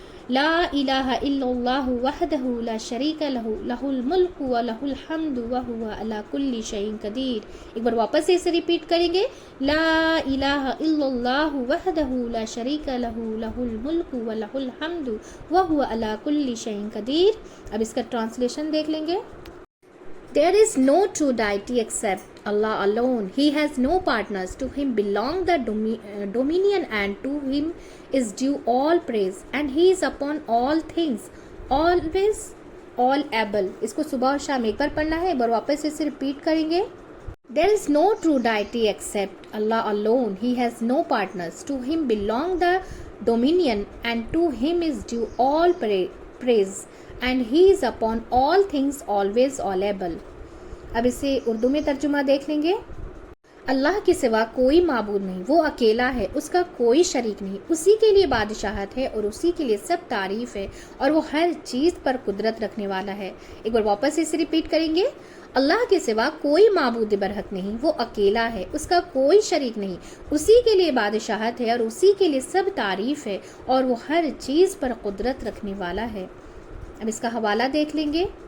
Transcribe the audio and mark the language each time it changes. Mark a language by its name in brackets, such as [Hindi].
[Arabic] لا الہ الا اللہ وحدہ لا شریک لہ لہ الملک و لہ الحمد وہو علی کل شیء قدیر۔ [Urdu] ایک بار واپس سے اسے ریپیٹ کریں گے۔ [Arabic] لا الہ الا اللہ وحدہ لا شریک لہ لہ الملک و لہ الحمد وہو علی کل شیء قدیر۔ [Urdu] اب اس کا ٹرانسلیشن دیکھ لیں گے۔ [English] There is no true deity except Allah alone. He has no partners. To him belong the dominion and to him is due all praise. And he is upon all things, always all able. [Urdu] اس کو صبح اور شام ایک بار پڑھنا ہے، ایک بار واپس اسے ریپیٹ کریں گے۔ [English] There is no true deity except Allah alone. He has no partners. To him belong the dominion and to him is due all praise. And he is upon all things always all able. [Urdu] اب اسے اردو میں ترجمہ دیکھ لیں گے۔ اللہ کے سوا کوئی معبود نہیں، وہ اکیلا ہے، اس کا کوئی شریک نہیں، اسی کے لیے بادشاہت ہے اور اسی کے لیے سب تعریف ہے، اور وہ ہر چیز پر قدرت رکھنے والا ہے۔ ایک بار واپس اسے ریپیٹ کریں گے۔ اللہ کے سوا کوئی معبود برحق نہیں، وہ اکیلا ہے، اس کا کوئی شریک نہیں، اسی کے لیے بادشاہت ہے اور اسی کے لیے سب تعریف ہے، اور وہ ہر چیز پر قدرت رکھنے والا ہے۔ اب اس کا حوالہ دیکھ لیں گے۔